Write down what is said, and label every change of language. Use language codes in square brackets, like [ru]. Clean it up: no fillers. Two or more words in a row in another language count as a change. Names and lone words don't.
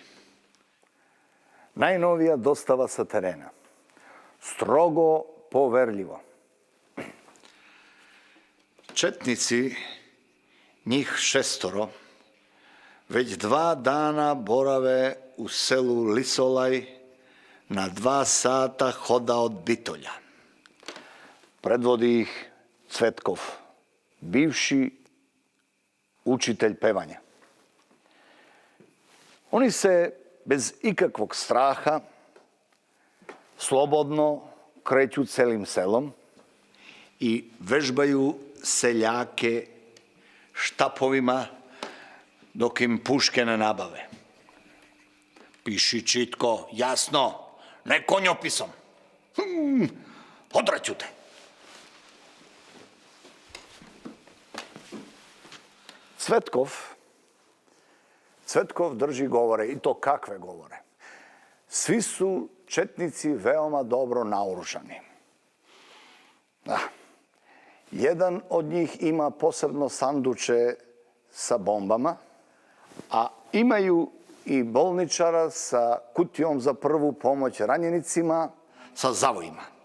[sr] Најновија достава са терена. [mk] Строго поверливо. [sr] Четници, njih 6, već 2 dana borave u selu Lisolaj na 2 sata hoda od Bitolja. Предводи их Цветков, бивши учителј певања. Они се без ikakvog straha slobodno kreću celim selom i vežbaju seljake štapovima dok im puške ne nabave. Piši čitko, jasno, ne konjopisom. Odraću te. Цветков држи говоре, и то какве говоре. Svi su četnici veoma dobro naoružani. Jedan od njih ima posebno sanduče sa bombama, a imaju i bolničara sa kutijom za prvu pomoć ranjenicima sa zavojima.